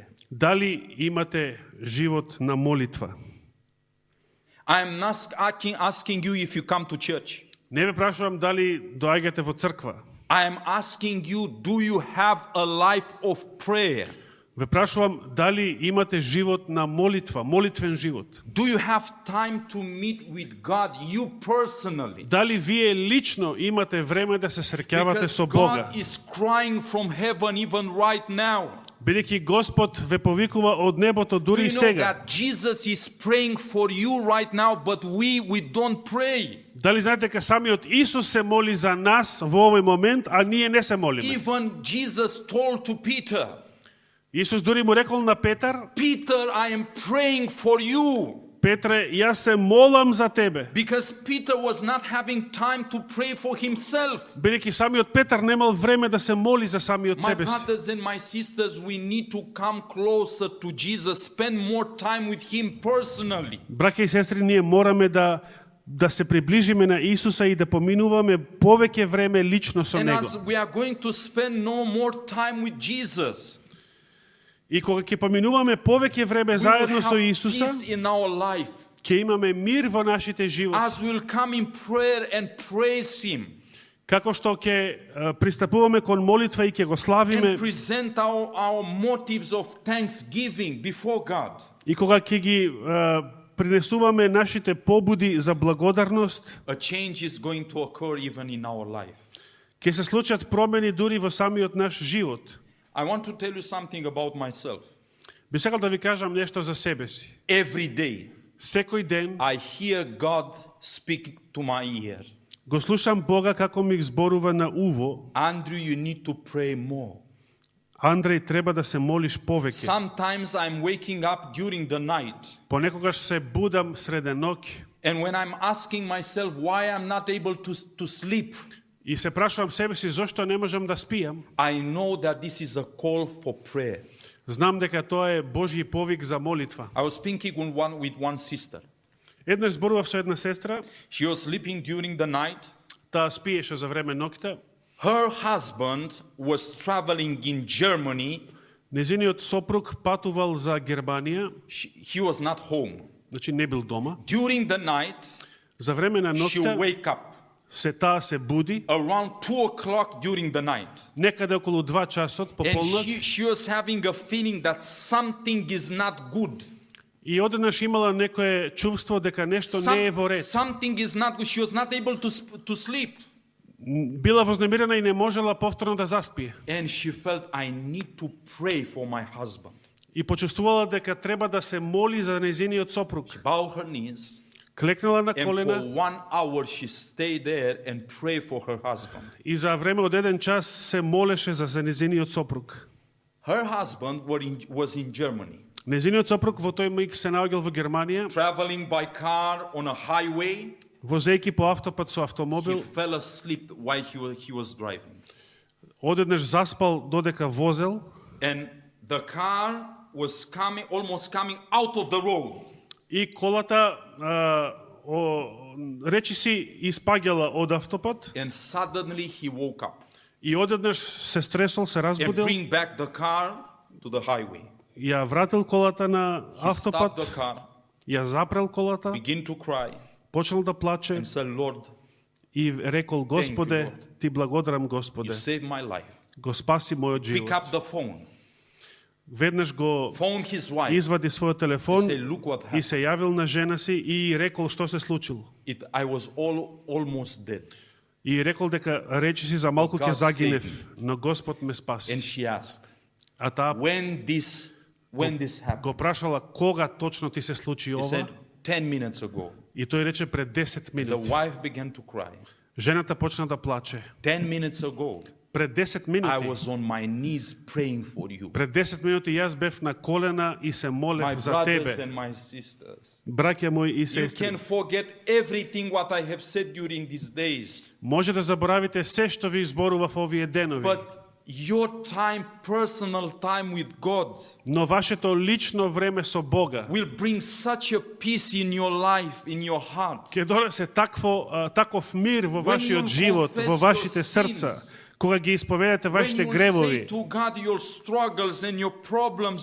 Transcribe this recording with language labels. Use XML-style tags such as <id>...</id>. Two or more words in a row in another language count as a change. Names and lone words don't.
<mk>Дали имате живот на молитва?</mk> <en>I am not asking you if you come to church.</en> <mk>Не ве прашувам дали доаѓате во црква.</mk> <en>I am asking you, do you have a life of prayer?</en> <mk>Ве прашувам дали имате живот на молитва, молитвен живот.</mk> <en>Do you have time to meet with God, you personally?</en> <mk>Дали вие лично имате време да се среќавате</mk> <en>Because</en> <mk>со Бога?</mk> <en>God is crying from heaven even right now.</en> <mk>Бидејќи Господ ве повикува од небото</mk> <en>Do</en> <mk>дури и</mk> <en>you know</en> <mk>сега.</mk> <en>that Jesus is praying for you right now, but we don't pray?</en> <mk>Дали знаете дека самиот Исус се моли за нас во овој момент, а ние не се молиме?</mk> <en>Even Jesus told to Peter,</en> <mk>Исус дури му рекол на Петар:</mk> <en>Peter, I am praying for you.</en> <mk>Петре, јас се молам за тебе.</mk> <en>Because Peter was not having time to pray for himself.</en> <mk>Бидејќи самиот Петар немал време да се моли за самиот</mk> <en>My</en> <mk>себе си.</mk> <en>brothers and my sisters, we need to come closer to Jesus, spend more time with him personally.</en> <mk>Браќа и сестри, ние мораме да се приближиме на Исуса и да поминуваме повеќе време лично со</mk> <en>And</en> <mk>него.</mk> <en>as we are going to spend no more time with Jesus,</en> <mk>И кога ќе поминуваме повеќе време</mk> <en>we will</en> <mk>заедно со</mk> <en>have</en> <mk>Исуса,</mk> <en>peace in our life.</en> <mk>ќе имаме мир во нашите животи.</mk> <en>As we will come in prayer and praise him</en> <mk>Како што ќе пристапуваме кон молитва и ќе го славиме,</mk> <en>and present our motives of thanksgiving before God.</en> <mk>и кога ќе ги принесуваме нашите побуди за благодарност,</mk> <en>A change is going to occur even in our life.</en> <mk>ќе се случат промени дури во самиот наш живот.</mk> <en>I want to tell you something about myself.</en> <mk>Би сакал да ви кажам нешто за себе си.</mk> <en>Every day</en> <mk>Секој ден</mk> <en>I hear God speak to my ear.</en> <mk>го слушам Бога како ми зборува на уво:</mk> <en>Andrew, you need to pray more.</en> <mk>Андреј, треба да се молиш повеќе.</mk> <en>Sometimes I'm waking up during the night.</en> <mk>Понекогаш се будам среде ноќ</mk> <en>And when I'm asking myself why I'm not able to sleep,</en> <mk>и се прашувам себе си зошто не можам да спијам.</mk> <en>I know that this is a call for prayer.</en> <mk>Знам дека тоа е Божји повик за молитва.</mk> <en>I was speaking with one sister.</en> <mk>Еднаш зборував со една сестра,</mk> <en>She was sleeping during the night.</en> <mk>таа спиеше за време ноќта.</mk> <en>Her husband was traveling in Germany.</en> <mk>Незиниот сопруг патувал за Германија,</mk> <en>He was not home.</en> <mk>значи не бил дома.</mk> <en>During the night,</en> <mk>За време на</mk> <en>she</en> <mk>ноќта</mk> <en>wake up.</en> <mk>таа се буди,</mk> <en>Around 2 o'clock during the night.</en> <mk>некаде околу 2 часот по</mk> <en>And</en> <mk>полнок,</mk> <en>she was having a feeling that something is not good.</en> <mk>и одеднаш имала некое чувство дека нешто не е во ред.</mk> <en>Something is not good. She was not able to sleep.</en> <mk>Била вознемирена и не можела повторно да заспие.</mk> <en>And she felt, I need to pray for my husband.</en> <mk>И почувствувала дека треба да се моли за незиниот сопруг.</mk> <en>Bow her knees.</en> <mk>Клекнала на</mk> <en>And for</en> <mk>колена</mk> <en>1 hour she stayed there and prayed for her husband.</en> <mk>и за време од 1 час се молеше за незиниот сопруг.</mk> <en>Her husband was in Germany.</en> <mk>Незиниот сопруг во тој миг се наоѓал во Германија,</mk> <en>Traveling by car on a highway.</en> <mk>возејќи по автопат со</mk> <en>He</en> <mk>автомобил,</mk> <en>fell asleep while he was driving.</en> <mk>одеднаш заспал додека возел</mk> <en>And the car was almost coming out of the road.</en> <mk>и колата речиси испаѓала од автопат</mk> <en>And suddenly he woke up</en> <mk>и одеднаш се стресол, се</mk> <en>and</en> <mk>разбудил,</mk> <en>bring back the car to the highway.</en> <mk>ја вратил колата на</mk> <en>He stopped</en> <mk>автопат,</mk> <en>the car,</en> <mk>ја запрел колата,</mk> <en>began to cry</en> <mk>почнал да плаче</mk> <en>and said, Lord,</en> <mk>и рекол: Господе,</mk> <en>Lord.</en> <mk>ти благодарам,</mk> <en>you</en> <mk>Господе,</mk> <en>saved my life.</en> <mk>го спаси мојот</mk> <en>Pick</en> <mk>живот.</mk> <en>up the phone,</en> <mk>Веднаш го</mk> <en>phone his wife,</en> <mk>извади својот телефон</mk> <en>say, look what</en> <mk>и</mk> <en>happened.</en> <mk>се јавил на жена си и рекол што се случило.</mk> <en>I was almost dead.</en> <mk>И рекол дека речиси за малку ќе</mk> <en>God</en> <mk>загинев,</mk> <en>saved</en> <mk>но Господ ме спаси.</mk> <en>And she asked,</en> <mk>А таа</mk> <en>when this happened?</en> <mk>го прашала кога точно ти се случи</mk> <en>He said,</en> <mk>ова,</mk> <en>10 minutes ago.</en> <mk>и тој рече пред 10</mk> <en>The</en> <mk>минути.</mk> <en>wife began to cry.</en> <mk>Жената почна да плаче.</mk> <en>10 minutes ago,</en> <mk>Пред 10</mk> <en>I</en> <mk>минути.</mk> <en>was on my knees praying for you.</en> <mk>Пред 10 минути јас бев на колена и се</mk> <en>My</en> <mk>молев за</mk> <en>brothers</en> <mk>тебе.</mk> <en>and my sisters.</en> <mk>Браќа мои и</mk> <en>You</en> <mk>сестри,</mk> <en>can forget everything what I have said during these days.</en> <mk>може да заборавите се што ви изборував овие денови,</mk> <en>But your time, personal time with God,</en> <mk>но вашето лично време со Бога</mk> <en>will bring such a peace in your life, in your heart.</en> <mk>ќе донесе таков мир во</mk> <en>When</en> <mk>вашиот</mk> <en>you</en> <mk>живот,</mk> <en>confess</en> <mk>во</mk> <en>your</en> <mk>вашите срца,</mk> <en>sins,</en> <mk>кога ги исповедате</mk> <en>When</en> <mk>вашите</mk> <en>you say</en> <mk>гревови,</mk> <en>to God your struggles and your problems</en>